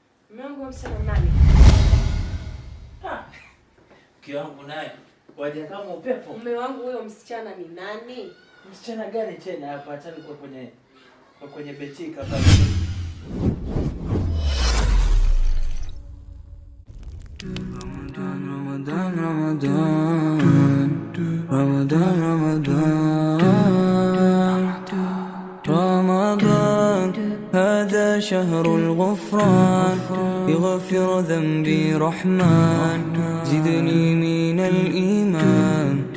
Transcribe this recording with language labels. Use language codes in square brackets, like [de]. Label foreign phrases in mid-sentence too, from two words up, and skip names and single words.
[sw] Mume wangu msichana nani? Mke wangu naye waje kama upepo. Mume wangu huyo msichana ni nani? Msichana gani tena hapa? Acha niko kwenye betika pale. [ar] رمضان هذا شهر الغفران يغفر ذنبي رحمن زدني من الإيمان